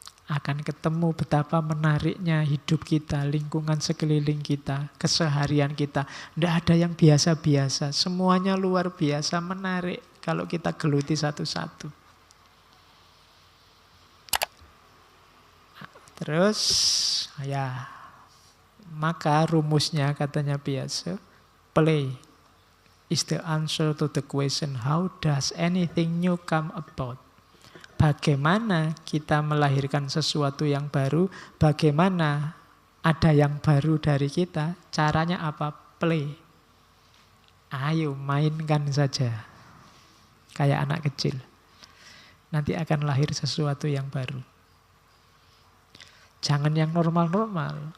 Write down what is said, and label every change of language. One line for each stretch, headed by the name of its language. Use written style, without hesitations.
Indonesian: akan ketemu betapa menariknya hidup kita, lingkungan sekeliling kita, keseharian kita. Tidak ada yang biasa-biasa, semuanya luar biasa, menarik kalau kita geluti satu-satu. Terus, ya, maka rumusnya katanya biasa,
English: play is the answer to the question, how does anything new come about?
Indonesian: Bagaimana kita melahirkan sesuatu yang baru, bagaimana ada yang baru dari kita, caranya apa? Play. Ayo mainkan saja. Kayak anak kecil. Nanti akan lahir sesuatu yang baru. Jangan yang normal-normal.